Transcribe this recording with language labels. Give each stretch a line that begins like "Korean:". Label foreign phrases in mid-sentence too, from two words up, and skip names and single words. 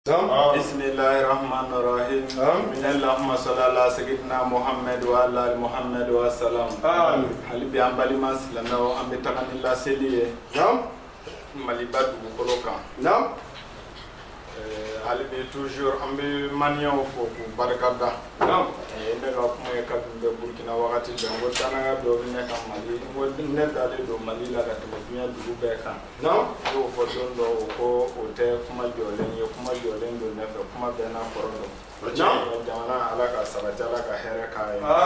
Arabic: بسم الله الرحمن الرحيم اللهم صل على سيدنا محمد وعلى محمد وسلم
Bambara: hali bi an balima silamɛw an bɛ taga ni laseli ye maliba dugukolo kan hali bi toujours an bɛ maliyɛnw fo k'u barikada ne ka kuma ye kabini bɛ burukina wagati bɛɛ n ko danaya dɔ bɛ ne ka mali n ko ne dalen don mali la ka tɛmɛ diɲɛ dugu bɛɛ kan n y'o fɔ don dɔ o ko o tɛ kuma jɔlen ye kuma jɔlen don ne fɛ kuma bɛɛ n'a kɔrɔ don jamana ala ka sabati ala ka hɛrɛ k'a ye